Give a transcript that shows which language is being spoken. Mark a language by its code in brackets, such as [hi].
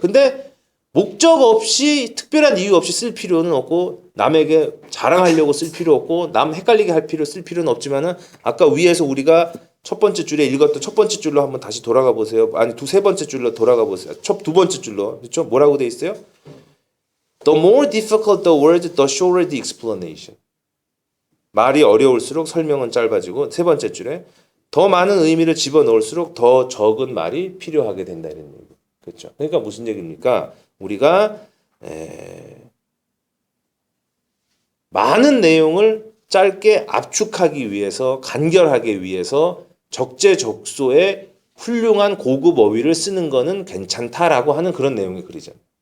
[ko] 근데 목적 없이 특별한 이유 없이 쓸 필요는 없고, 남에게 자랑하려고 쓸 필요 없고, 남 헷갈리게 할 쓸 필요는 없지만은, 아까 위에서 우리가 첫 번째 줄에 읽었던 첫 번째 줄로 한번 다시 돌아가 보세요. 아니 세 번째 줄로 돌아가 보세요. 두 번째 줄로. 그렇죠? 뭐라고 돼 있어요? [en] The more difficult the word, the shorter the explanation. [ko] 말이 어려울수록 설명은 짧아지고, 세 번째 줄에 더 많은 의미를 집어넣을수록 더 적은 말이 필요하게 된다 이런 얘기. 그렇죠? 그러니까 무슨 얘기입니까? 우리가 많은 내용을 짧게 압축하기 위해서, 간결하기 위해서 적재적소의 훌륭한 고급 어휘를 쓰는 거는 괜찮다라고 하는 그런 내용의 글이잖아요.